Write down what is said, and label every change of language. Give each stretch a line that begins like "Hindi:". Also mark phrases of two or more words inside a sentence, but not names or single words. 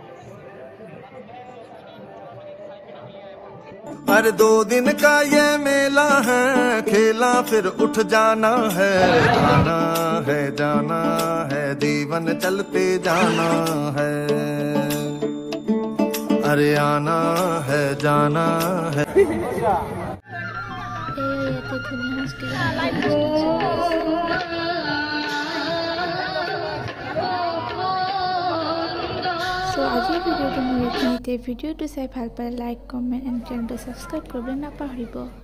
Hindi: हर 2 दिन का ये मेला है खेला फिर उठ जाना है जाना है जीवन चलते जाना है अरे आना है जाना है
Assamese: So আজি ভিডিওটো মোৰ এইখিনিতে ভিডিওটো চাই ভাল পালে
English: like comment and
Assamese: চেনেলটো সাবস্ক্ৰাইব কৰিব নাপাহৰিব।